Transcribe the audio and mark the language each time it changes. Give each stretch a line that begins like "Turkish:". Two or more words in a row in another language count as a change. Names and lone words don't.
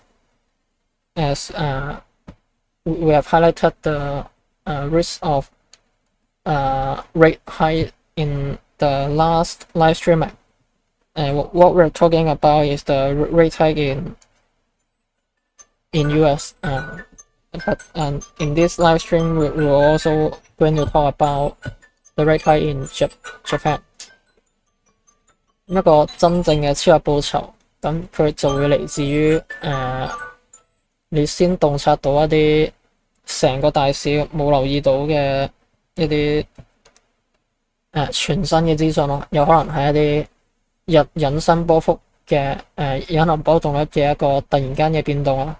English: As we have highlighted the risk of rate hike in the last live streaming. What we're talking about is the rate hike in US. But in this live stream, we're also going to talk about the rate hike in Japan.
Cantonese: 一個真正嘅超額報酬，咁佢就會嚟自於你先洞察到一啲成個大市冇留意到嘅一啲全新嘅資訊咯，有可能係一啲引伸波幅嘅引流波動率嘅一個突然間嘅變動啦。